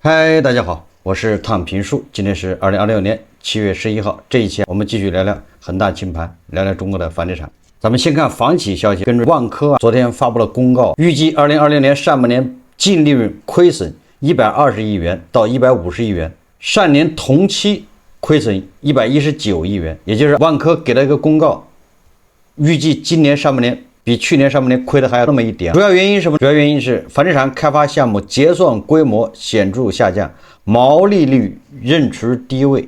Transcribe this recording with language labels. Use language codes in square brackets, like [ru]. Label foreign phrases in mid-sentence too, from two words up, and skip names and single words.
[zh] 嗨，大家好，我是躺平树。今天是2026年7月11号。这一期我们继續聊聊恒大清盤，聊聊中國的房地產。咱們先看房企消息，根據萬科昨天發布了公告，預計2026年上半年淨利潤虧損120億元到150億元，上年同期虧損119億元，也就是萬科給了一個公告，預計今年上半年比去年上半年虧的還要那麼一點。主要原因是什麼？主要原因是房地產開發項目結算規模顯著下降，毛利率仍處低位。